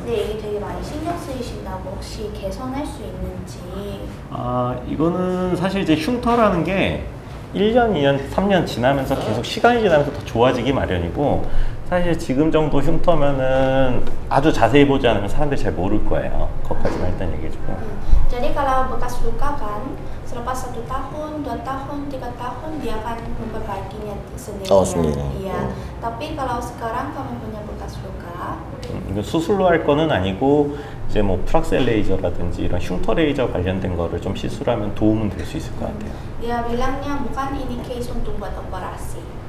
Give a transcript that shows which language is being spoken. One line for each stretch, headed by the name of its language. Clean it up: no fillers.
Korean: 근데 이게 되게 많이 신경 쓰이신다고 혹시 개선할 수 있는지. 이거는 사실 이제 흉터라는 게 1년, 2년, 3년 지나면서 계속 시간이 지나면서 더 좋아지기 마련이고 사실 지금 정도 흉터면은 아주 자세히 보지 않으면 사람들이 잘 모를 거예요. 그것까지만 일단 얘기해주고.
Indonesian: Jadi kalau bekas luka kan, selepas 1 tahun, 2 tahun, 3 tahun dia akan memperbaikinya sendiri. Oh, sendiri. Iya. Tapi kalau sekarang kamu punya bekas luka,
Korean: 이거 수술로 할 거는 아니고 이제 뭐 프락셀 레이저라든지 이런 흉터 레이저 관련된 거를 좀 시술하면 도움은 될 수 있을 것 같아요.
Indonesian: dia bilangnya bukan ini case untuk buat operasi.